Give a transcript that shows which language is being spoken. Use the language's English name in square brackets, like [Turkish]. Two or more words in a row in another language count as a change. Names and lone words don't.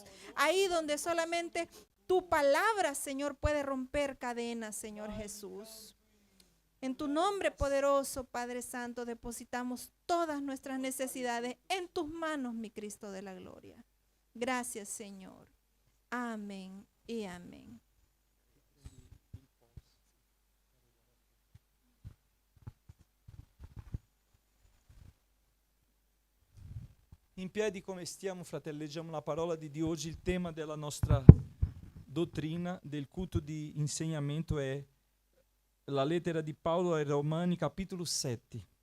[Spanish] Ahí donde solamente tu palabra, Señor, puede romper cadenas, Señor Jesús. En tu nombre poderoso, Padre Santo, depositamos todas nuestras necesidades en tus manos, mi Cristo de la gloria. Gracias, Señor. Amén y amén. [Italian] In piedi come stiamo, fratelli, leggiamo la parola di Dio. Oggi il tema della nostra dottrina, del culto di insegnamento, è la lettera di Paolo ai Romani, capitolo 7.